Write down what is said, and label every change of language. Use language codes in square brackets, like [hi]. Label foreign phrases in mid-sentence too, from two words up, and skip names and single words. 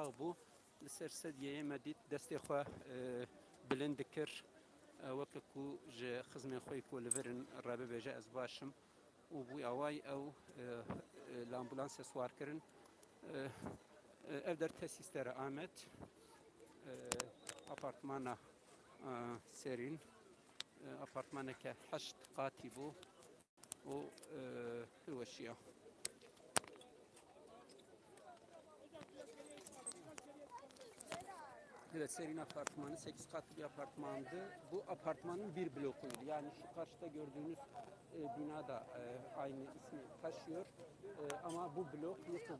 [ku] bû li ser sedyeyê me dît destê xwe bilind dikir weke ku ji xizmên xwe ku li virin rebibêje ez başim û bû awayî ew li ambûlansê swarkirin ev der tesîslera Amed apartmana serîn apartmaneke heşt qatî bû û hilweşiya. [tr] Evet, serîn apartmanı 8 katlı bir apartmandı. Bu apartmanın bir blokuydu. Yani şu karşıda gördüğünüz bina da aynı ismi taşıyor. Ama bu blok yıkıldı.